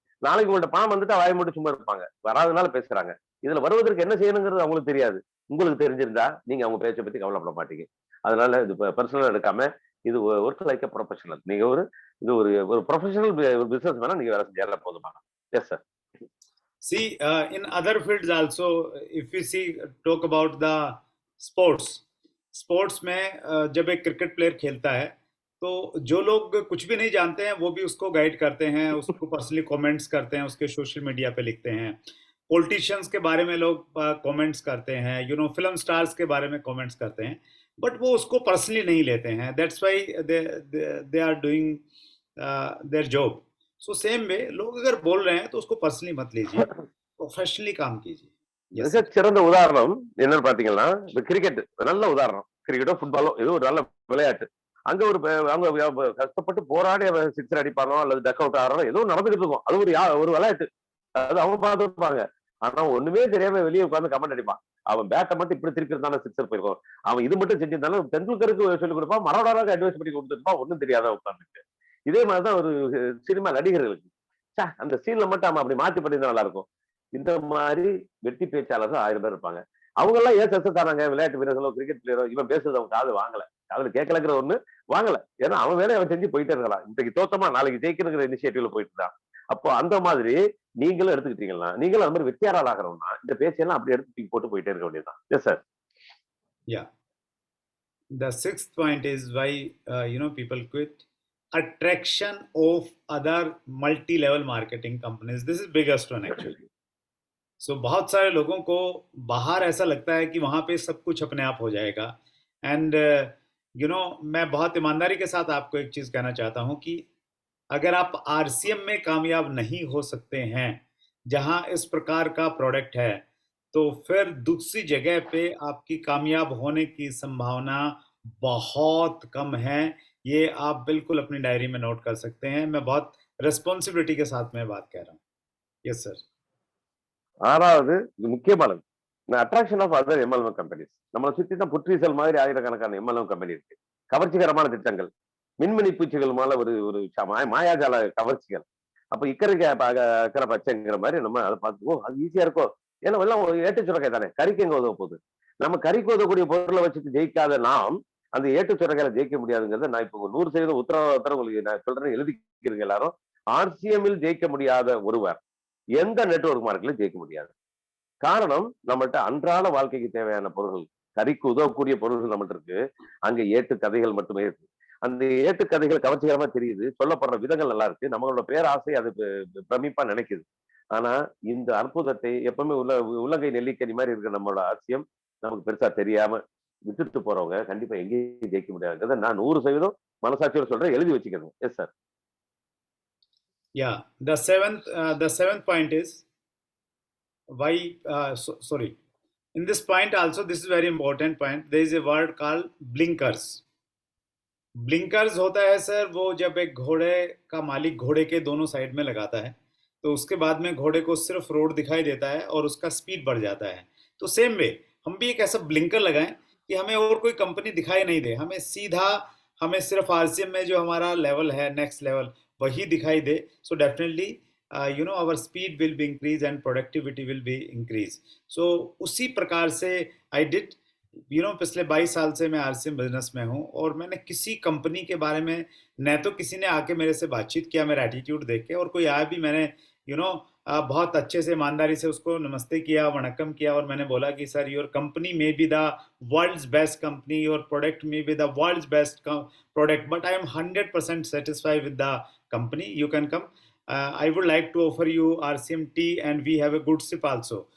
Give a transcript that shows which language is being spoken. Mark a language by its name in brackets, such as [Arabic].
[Tamil] நாளைக்கு உங்கள்ட்ட பணம் வந்துட்டு வாய் மட்டும் சும்மா இருப்பாங்க, வராதனால பேசுறாங்க. இதுல வருவதற்கு என்ன செய்யணுங்கிறது அவங்களுக்கு தெரியாது. உங்களுக்கு தெரிஞ்சிருந்தா நீங்க அவங்க பேச்சை பத்தி கவலைப்பட மாட்டீங்க. அதனால இது பர்சனல் எடுக்காம இது [English] Work like professional. [Tamil] நீங்க இது ஒரு ப்ரொஃபஷனல் பிசினஸ் வேணா நீங்க வேலை செஞ்சால போதுமா? [English] Yes sir. See, in other fields also, if we see talk about the sports [Hindi] में जब एक क्रिकेट प्लेयर खेलता है तो जो लोग कुछ भी नहीं जानते हैं वो भी उसको गाइड करते हैं, उसको पर्सनली कमेंट्स करते हैं, उसके सोशल मीडिया पे लिखते हैं। पॉलिटिशियंस के बारे में लोग कमेंट्स करते हैं, फिल्म स्टार्स के बारे में कमेंट्स करते हैं, बट वो उसको पर्सनली नहीं लेते हैं। [English] That's why they are doing their job. So same way [Hindi] लोग अगर बोल रहे हैं तो उसको पर्सनली मत लीजिए, प्रोफेशनली काम कीजिए। [English] Yes, sir. [Tamil] மிகச்சிறந்த உதாரணம் என்னன்னு பாத்தீங்கன்னா இந்த கிரிக்கெட் நல்ல உதாரணம். கிரிக்கெட்டோ ஃபுட்பாலோ ஏதோ ஒரு நல்ல விளையாட்டு. அங்க ஒரு அவங்க கஷ்டப்பட்டு போராடி அவன் சிக்ஸர் அடிப்பானோ அல்லது டக் அவுட் ஆகிறானோ ஏதோ நடந்துகிட்டு இருக்கும். அது ஒரு விளையாட்டு. அது அவங்க பார்த்துருப்பாங்க. ஆனா ஒண்ணுமே தெரியாம வெளியே உட்கார்ந்து கமெண்ட் அடிப்பான். அவன் பேட்டை மட்டும் இப்படி திருப்பி இருந்தாலும் சிக்ஸர் போயிருக்கும். அவன் இது மட்டும் செஞ்சிருந்தாலும் தெண்டுல்கருக்கு சொல்லிக் கொடுப்பான். மரடோனாக்கு அட்வைஸ் பண்ணி கொடுத்துருப்பான். ஒன்னும் தெரியாத உட்கார்ந்துட்டு. இதே மாதிரிதான் ஒரு சினிமா நடிகர்களுக்கு. அந்த சீன்ல மட்டும் அவன் அப்படி மாத்தி பண்ணியிருந்தா நல்லா இருக்கும். இந்த மாதிரி வெட்டி பேச்சாளர்கள் 1000 பேர் இருப்பாங்க. அவங்க எல்லாம் ஏன் செத்து தானாங்க விளையாட்டு வீரர்களோ கிரிக்கெட் பிளேயரோ இவன் பேசுறது அவங்க காது வாங்கல. காதுல கேட்கலங்கிற ஒண்ணு வாங்கல. ஏன்னா அவன் வேலையை அவன் செஞ்சு போயிட்டே இருக்கலாம். இன்றைக்கு தோத்தமா நாளைக்கு ஜெயிக்கணுங்கிற இனிஷியேட்டிவ்ல போயிட்டு தான். அப்போ அந்த மாதிரி நீங்களும் எடுத்துக்கிட்டீங்கன்னா நீங்களும் அந்த மாதிரி வெற்றியாளர் ஆகிறோம்னா இந்த பேச்செல்லாம் அப்படி எடுத்து தூக்கி போட்டு போயிட்டே இருக்க வேண்டியதுதான். [English] Yes sir. Yeah. The sixth point is why people quit. Attraction of other multi-level marketing companies. This is biggest one actually. [Hindi] So बहुत सारे लोगों को बाहर ऐसा लगता है कि वहां पे सब कुछ अपने आप हो जाएगा. एंड मैं बहुत ईमानदारी के साथ आपको एक चीज कहना चाहता हूं कि अगर आप आरसीएम में कामयाब नहीं हो सकते हैं जहां इस प्रकार का प्रोडक्ट है तो फिर दूसरी जगह पे आपकी कामयाब होने की संभावना बहुत कम है. ये आप बिल्कुल अपनी डायरी में नोट कर सकते हैं. मैं बहुत रिस्पॉन्सिबिलिटी के साथ में बात कह रहा हूँ. [English] Yes sir. [Tamil] ஆறாவது இது முக்கியமானது [English] Attraction of other MLM companies. [Tamil] நம்மளை சுத்தி தான் புற்றீசல் மாதிரி ஆயிரக்கணக்கான எம்எல்எம் கம்பெனி இருக்கு. கவர்ச்சிகரமான திட்டங்கள், மின்மினி பூச்சிகள் மேல ஒரு மாயாஜால கவர்ச்சிகள். அப்ப இக்கரை பச்சைங்கிற மாதிரி நம்ம அதை பார்த்து அது ஈஸியா இருக்கும். ஏன்னா எல்லாம் ஏட்டு சுரக்காய் தானே, கறிக்கு எங்க உதவ போகுது. நம்ம கறிக்கு உதவக்கூடிய பொருளை வச்சுட்டு ஜெயிக்காத நாம் அந்த ஏட்டு சுரக்காயில ஜெயிக்க முடியாதுங்கிறத நான் இப்போ 100% உத்தரவாதத்தர உங்களுக்கு நான் சொல்றேன், எழுதிக்கிறீங்க எல்லாரும். ஆர்சிஎம்மில் ஜெயிக்க முடியாத ஒருவர் எந்த நெட்வொர்க் மார்க்கெட்ல ஜெயிக்க முடியாது. காரணம் நம்மள்ட்ட அன்றாட வாழ்க்கைக்கு தேவையான பொருள்கள், கறிக்கு உதவக்கூடிய பொருள்கள் நம்மள்ட்ட இருக்கு. அங்க ஏட்டு கதைகள் மட்டுமே இருக்கு. அந்த ஏட்டு கதைகள் கவர்ச்சிகரமா தெரியுது, சொல்லப்படுற விதங்கள் நல்லா இருக்கு, நம்மளோட பேராசை அது பிரமிப்பா நினைக்குது. ஆனா இந்த அற்புதத்தை எப்பவுமே உள்ளங்கை நெல்லிக்கனி மாதிரி இருக்கிற நம்மளோட ஆர்சிஎம் நமக்கு பெருசா தெரியாம விட்டுட்டு போறவங்க கண்டிப்பா எங்கேயும் ஜெயிக்க முடியாதுங்கிறத நான் 100% மனசாட்சியோட சொல்றேன், எழுதி வச்சுக்கணும். [English] Yes sir. Yeah, the seventh point is why. Sorry. In this point also, this is very important point. There is a word called blinkers. [Hindi] Blinkers होता है सर वो जब एक घोड़े का मालिक घोड़े के दोनों साइड में लगाता है तो उसके बाद में घोड़े को सिर्फ रोड दिखाई देता है और उसका स्पीड बढ़ जाता है. तो सेम वे हम भी एक ऐसा ब्लिंकर लगाएं कि हमें और कोई कंपनी दिखाई नहीं दे, हमें सिर्फ आरसीएम में जो हमारा लेवल है नेक्स्ट लेवल वही दिखाई दे. [English] So definitely our speed will be increase and productivity will be increase. [Hindi] So उसी प्रकार से [English] I did [Hindi] पिछले 22 साल से मैं आरसीएम बिजनेस में हूँ और मैंने किसी कंपनी के बारे में न तो किसी ने आके मेरे से बातचीत किया मेरा एटीट्यूड देख के, और कोई आया भी मैंने बहुत अच्छे से ईमानदारी से उसको नमस्ते किया, वणक्कम किया और मैंने बोला कि sir [English] Your company may be the world's best company, your product may be the world's best product, but I am 100% satisfied with the company. You can come. I would like to offer you RCM tea and we have a good sip also.